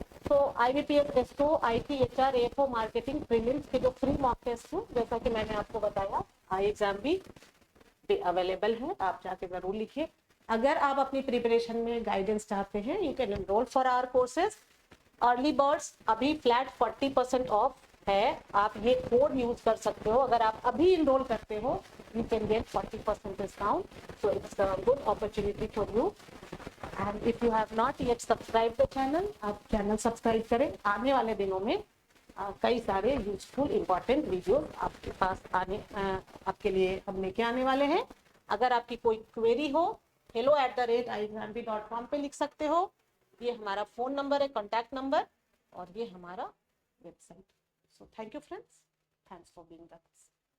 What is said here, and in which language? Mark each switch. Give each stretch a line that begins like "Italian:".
Hindi: तो IBPS test, IT HR AFO marketing prelims के जो फ्री मॉक टेस्ट है, जैसा कि मैंने आपको बताया, आई एग्जाम भी अवेलेबल है, आप जाके जरूर लिखिए। अगर आप अपनी प्रिपरेशन में गाइडेंस चाहते हैं,
English: You can enrol for our courses.
Hindi: Early birds अभी फ्लैट 40% ऑफ है, आप ये कोड यूज कर सकते हो। अगर आप अभी इनरोल करते हो
English: you can get 40% discount, so it's a good opportunity for you. And if you have not yet subscribed the channel,
Hindi: आप चैनल सब्सक्राइब करें। आने वाले दिनों में कई सारे यूजफुल इंपॉर्टेंट वीडियो आपके पास आपके लिए हम लेके आने वाले हैं। अगर आपकी कोई क्वेरी हो, hello@iexampi.com पे लिख सकते हो। ये हमारा फोन नंबर है, कॉन्टैक्ट नंबर, और ये हमारा website.
English: So thank you friends, thanks for being with us.